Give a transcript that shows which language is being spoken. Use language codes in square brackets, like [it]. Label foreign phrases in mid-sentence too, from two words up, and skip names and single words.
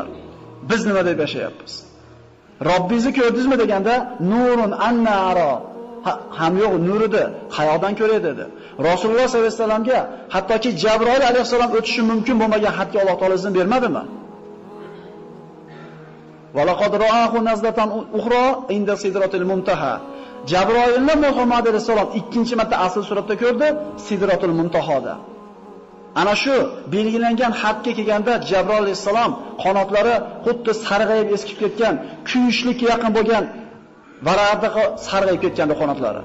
[uz] Biz nima deb yashayapmiz? Robbingizni ko'rdingizmi deganda, [ar] "نور أنى أراه." [uz] Ham yo'q, nurida qayoqdan ko'ray dedi. Rasululloh [ar] صلى الله عليه وسلم [uz] hattoki Jabroil alayhisalom o'tishi mumkin bo'lmagan xatga Alloh taolo izn bermadimi? [ar] ولقد رآه نزلة أخرى عند سدرة المنتهى. [uz] Jabroilni Muhammad alayhisalom ikkinchi marta asl suratda ko'rdi, Sidratul Muntahoda. Ana shu belgilangan xatga kelganda Jabroil alayhisalom qanotlari xuddi sarg'ayib eskib ketgan, kuyishlikka yaqin bo'lgan varaqda sarg'ayib ketganda qanotlari.